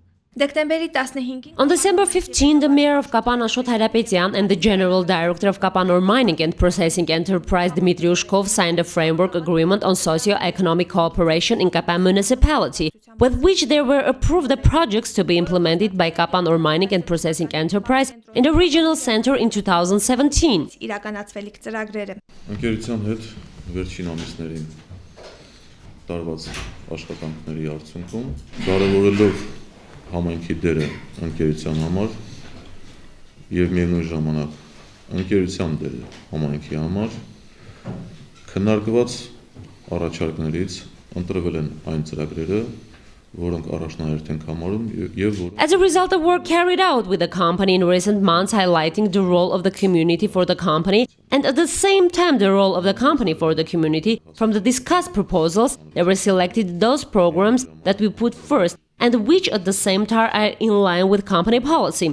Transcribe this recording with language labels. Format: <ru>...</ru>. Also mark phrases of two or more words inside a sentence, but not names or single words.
<en>On December 15, the mayor of Kapan Ashot Harapetyan and the general director of Kapan Ore Mining and Processing Enterprise Dmitry Ushkov signed a framework agreement on socio-economic cooperation in Kapan municipality, with which there were approved the projects to be implemented by Kapan Ore Mining and Processing Enterprise in the regional center in 2017.</en> <hy>Ընկերության հետ վերջին ամիսներին տարված աշխատանքների արդյունքում կարևորելով համայնքի դերը ընկերության համար եւ միևնույն ժամանակ ընկերության դերը համայնքի համար քննարկված առաջարկներից ընտրվել են այն ծրագրերը,</hy> <en>As a result of work carried out with the company in recent months highlighting the role of the community for the company and at the same time the role of the company for the community, from the discussed proposals, there were selected those programs that we put first and which at the same time are in line with company policy.</en>